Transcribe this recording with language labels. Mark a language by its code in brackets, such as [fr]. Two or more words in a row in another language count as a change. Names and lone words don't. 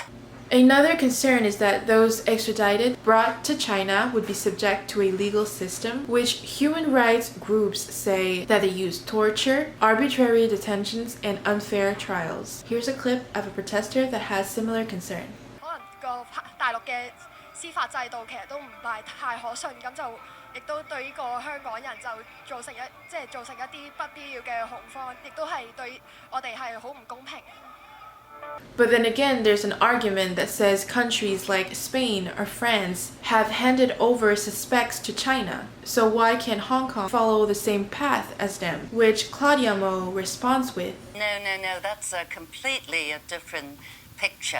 [en] Another concern is that those extradited brought to China would be subject to a legal system which human rights groups say that they use torture, arbitrary detentions, and unfair trials. Here's a clip of a protester that has similar concern. [yue] 大陸嘅司法制度其實都唔係太可信，咁就亦都對呢個香港人就造成一啲不必要嘅恐慌，亦都係對我哋係好唔公平。 [en] But then again, there's an argument that says countries like Spain or France have handed over suspects to China. So why can't Hong Kong follow the same path as them? Which Claudia Mo responds with, No, that's a completely different picture.